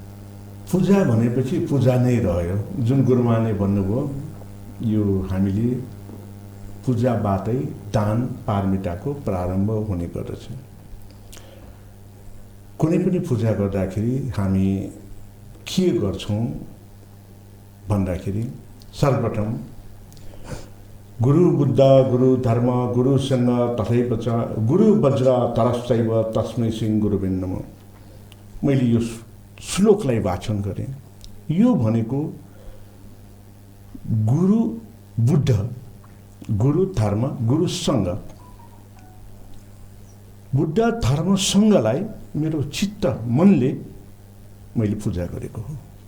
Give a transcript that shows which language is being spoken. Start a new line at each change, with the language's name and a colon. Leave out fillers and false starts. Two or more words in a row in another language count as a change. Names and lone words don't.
Nepali: पूजा भनेपछि पूजा नै रह्यो। जुन गुरुमाले भन्नुभयो, यो हामीले पूजाबाटै दान पारमिताको प्रारम्भ हुने गर्दछ। कुनै पनि पूजा गर्दाखेरि हामी के गर्छौँ भन्दाखेरि सर्वप्रथम
Sanskrit: गुरु बुद्ध, गुरु धर्म, गुरु सङ्घ तथैव च गुरु वज्र तरश्चैव तस्मै सिंह गुरुवे नमः।
Nepali: मैले यो श्लोकलाई वाचन गरेँ। यो भनेको गुरु बुद्ध, गुरु धर्म, गुरु सङ्घ, बुद्ध धर्म सङ्घलाई मेरो चित्त मनले मैले पूजा गरेको हो।